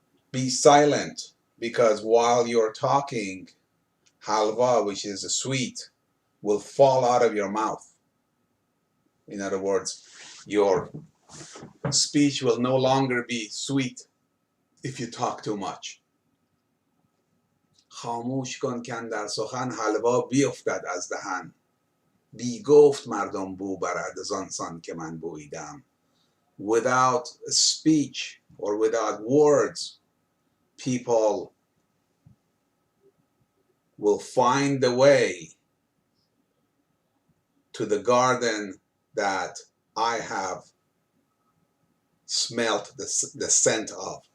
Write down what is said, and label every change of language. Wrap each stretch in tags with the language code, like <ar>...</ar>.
<en>be silent, because while you're talking, halwa, which is a sweet, will fall out of your mouth. In other words, your speech will no longer be sweet if you talk too much.</en> <fa>خاموش کن کاندر سخن حلوا بیفتد از دهن بی گفت مردم بو برد زانسان که من بوییدم.</fa> <en>Without speech or without words, people will find the way to the garden that I have smelt the scent of.</en>